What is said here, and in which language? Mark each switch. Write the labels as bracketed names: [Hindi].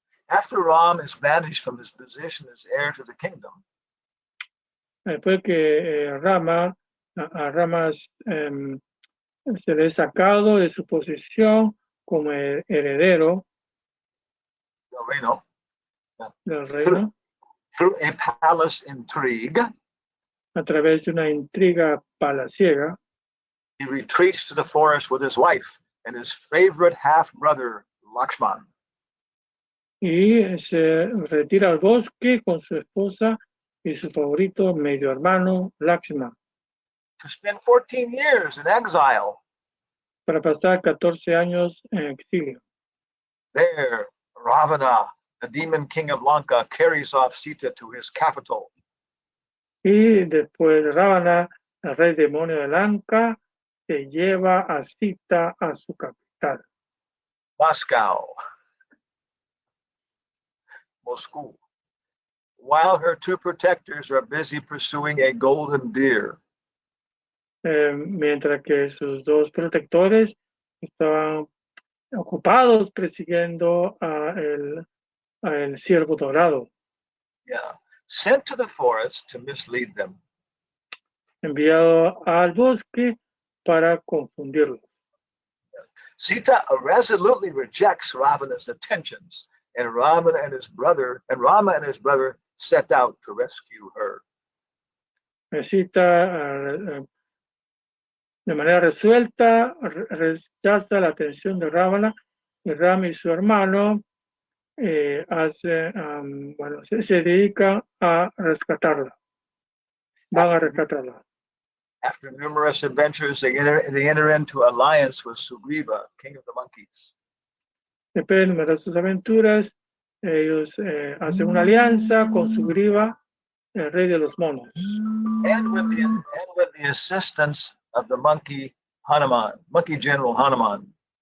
[English] After Ram is banished from his position as heir to the kingdom, [Spanish] Después que a Rama se le ha sacado de su posición como heredero the reino, del reino [English] through a palace intrigue, [Spanish] a través de una intriga palaciega, [English] he retreats to the forest with his wife and his favorite half-brother, Lakshman. [Spanish] y se retira al bosque con su esposa y su favorito medio hermano Lakshman [English] To spend 14 years in exile. [Spanish] para pasar 14 años en exilio. [English] There, Ravana, the demon king of Lanka, carries off Sita to his capital. [Spanish] Y después Ravana, el rey demonio de Lanka, se lleva a Sita a su capital, [English] Moscow. Moscow. While her 2 protectors are busy pursuing a golden deer. [Spanish] mientras que sus 2 protectores estaban ocupados persiguiendo a el ciervo dorado, [English] Yeah. Sent to the forest to mislead them. [Spanish] enviado al bosque para confundirlos. [English] Sita resolutely rejects Ravana's attentions, and Rama and his brother set out to rescue her. [Spanish] Sita de manera resuelta rechaza la atención de Ravana y Ram y su hermano se dedican a rescatarla. Van a rescatarla. [English] After numerous adventures, they enter into alliance with Sugriva, king of the monkeys. [Spanish] Después de numerosas aventuras, ellos hacen una alianza con Sugriva, el rey de los monos. [English] And with the assistance of the monkey general Hanuman.